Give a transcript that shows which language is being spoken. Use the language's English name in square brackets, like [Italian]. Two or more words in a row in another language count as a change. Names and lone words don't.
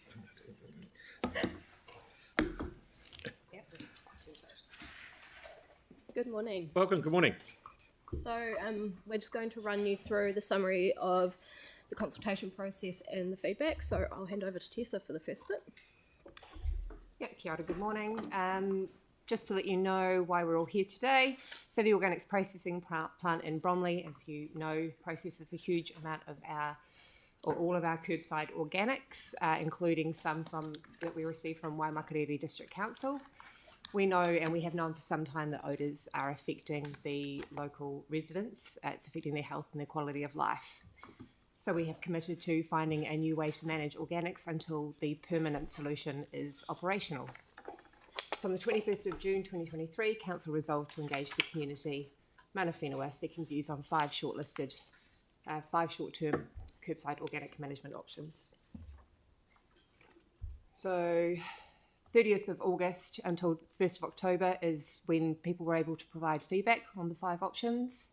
[English] Good morning. Welcome, good morning. So we're just going to run you through the summary of the consultation process and the feedback. So I'll hand over to Tessa for the first bit. Yeah, [Māori] kia ora, [English] good morning. Just to let you know why we're all here today. So the organics processing plant in Bromley, as you know, processes a huge amount of all of our curbside organics, including some that we receive from Waimakariri District Council. We know, and we have known for some time, that odours are affecting the local residents. It's affecting their health and their quality of life. So we have committed to finding a new way to manage organics until the permanent solution is operational. So on the 21st of June 2023, Council resolved to engage the community, [Māori] mana whenua, [English] seeking views on 5 short-term curbside organic management options. So 30th of August until 1st of October is when people were able to provide feedback on the 5 options.